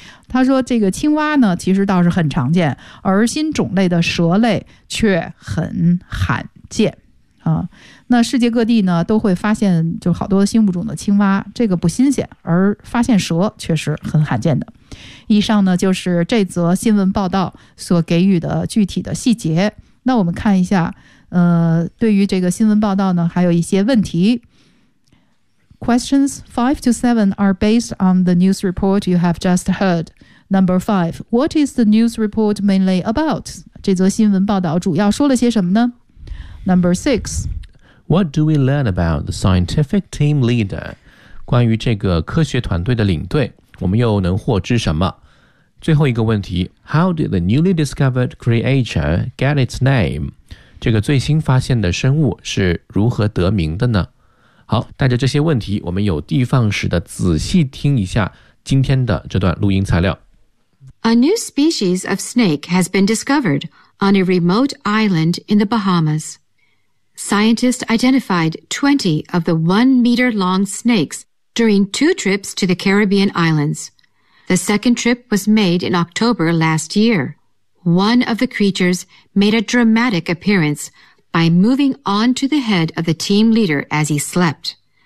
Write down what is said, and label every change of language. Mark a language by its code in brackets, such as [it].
[zh] 他说这个青蛙呢其实倒是很常见，而新种类的蛇类却很罕见、那世界各地呢都会发现就好多新物种的青蛙，这个不新鲜，而发现蛇确实很罕见的。以上呢就是这则新闻报道所给予的具体的细节。那我们看一下对于这个新闻报道呢还有一些问题。 [en] Questions 5 to 7 are based on the news report you have just heard. Number 5, what is the news report mainly about? [zh] 这则新闻报道主要说了些什么呢？ [en] Number 6, what do we learn about the scientific team leader? [zh] 关于这个科学团队的领队，我们又能获知什么？最后一个问题， [en] how did the newly discovered creature get its name? [zh] 这个最新发现的生物是如何得名的呢？好，带着这些问题，我们有的放矢地仔细听一下今天的这段录音材料。 [en] A new species of snake has been discovered on a remote island in the Bahamas. Scientists identified 20 of the 1-meter-long snakes during 2 trips to the Caribbean islands. The second trip was made in October last year. One of the creatures made a dramatic appearance,by moving on to the head of the team leader as he slept.